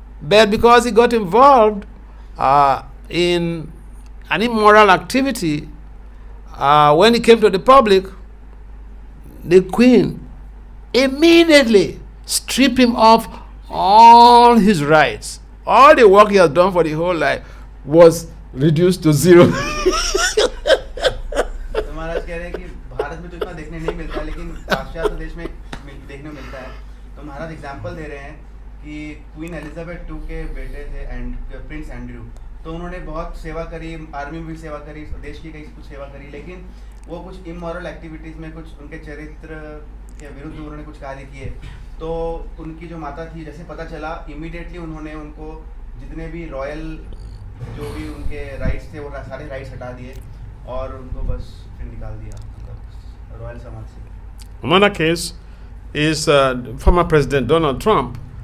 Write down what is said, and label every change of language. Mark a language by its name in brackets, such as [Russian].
[English] But because he got involved in an immoral activity, when he came to the public, the queen immediately strip him of all his rights. All the work he has done for the whole life was reduced to zero. [Hindi] तो महाराज कह रहे हैं कि भारत में तो इतना देखने नहीं मिलता, लेकिन पाश्चात्य देश में देखने मिलता है. तो महाराज एग्जांपल दे रहे हैं कि क्वीन एलिजाबेथ II के बेटे थे प्रिंस एंड्रयू. तो उन्होंने बहुत सेवा करी, आर्मी में भी सेवा करी, देश की कई कुछ सेवा करी, लेकिन वो कुछ इमोरल एक्टिविटीज़ में, कुछ उनके चरित्र के विरुद्ध उन्होंने कुछ कार्य किए. तो उनकी जो माता थी, जैसे पता चला, इमीडिएटली उन्होंने उनको जितने भी रॉयल जो भी उनके राइट्स थे वो सारे राइट्स हटा दिए और उनको बस फिर निकाल दिया रॉयल समाज से. [English] Another case is former President Donald Trump.